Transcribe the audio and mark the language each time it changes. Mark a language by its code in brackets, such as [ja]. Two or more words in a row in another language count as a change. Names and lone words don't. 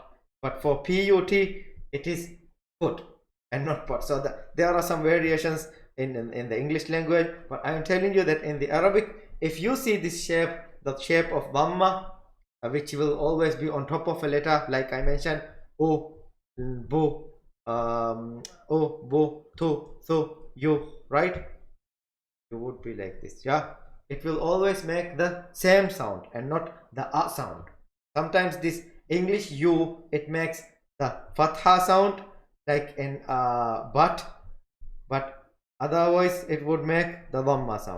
[en] But for put, it is put and not but. So there are some variations in the English language, but I am telling you that in the Arabic, if you see this shape, the shape of dhamma, which will always be on top of a letter, like I mentioned, o, bu, o, bu, tu, so, you, right? You would be like this, yeah. It will always make the same sound and not the a sound. Sometimes this English u, it makes the fatha sound, like in but otherwise it would make the dhamma sound.